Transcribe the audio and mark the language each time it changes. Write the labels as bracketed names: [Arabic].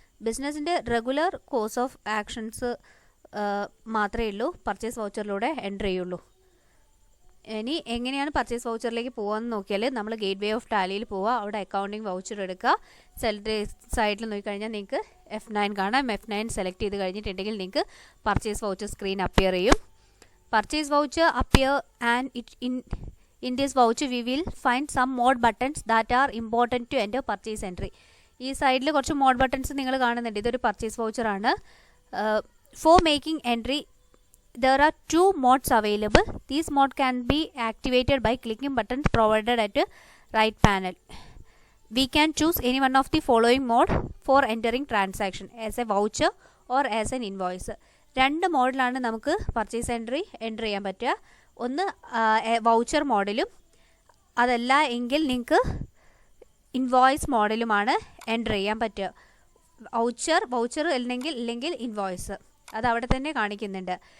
[Malayalam] ബിസിനസ്സിൻ്റെ regular course of actions മാത്രമേ ഉള്ളൂ പർച്ചേസ് വൗച്ചറിലൂടെ എൻ്റർ ചെയ്യുള്ളൂ. ഇനി എങ്ങനെയാണ് പർച്ചേസ് വൗച്ചറിലേക്ക് പോകാമെന്ന് നോക്കിയാൽ നമ്മൾ ഗേറ്റ്വേ ഓഫ് ടാലിയിൽ പോവുക, അവിടെ അക്കൗണ്ടിങ് വൗച്ചർ എടുക്കുക. സൈഡിൽ നോക്കിക്കഴിഞ്ഞാൽ നിങ്ങൾക്ക് F9 കാണാം. F9 സെലക്ട് ചെയ്ത് കഴിഞ്ഞിട്ടുണ്ടെങ്കിൽ നിങ്ങൾക്ക് പർച്ചേസ് വൗച്ചർ സ്ക്രീൻ അപ്പിയർ ചെയ്യും. [English] Purchase voucher appear and In this voucher we will find some more buttons that are important to enter purchase entry. [Malayalam] ഈ സൈഡിൽ കുറച്ച് മോഡ് ബട്ടൺസ് നിങ്ങൾ കാണുന്നുണ്ട്. ഇതൊരു പർച്ചേസ് വൗച്ചർ ആണ്. [English] For making entry there are two modes available. These mode can be activated by clicking buttons provided at the right panel. We can choose any one of the following mode for entering transaction as a voucher or as an invoice. [Malayalam] രണ്ട് മോഡിലാണ് നമുക്ക് purchase entry enter ചെയ്യാൻ പറ്റുക. ഒന്ന് voucher മോഡലും അതല്ല എങ്കിൽ നിങ്ങൾക്ക് invoice മോഡലുമാണ് enter ചെയ്യാൻ പറ്റുക. വൗച്ചർ ഇല്ലെങ്കിൽ ഇൻവോയ്സ് അത് അവിടെ തന്നെ കാണിക്കുന്നുണ്ട്.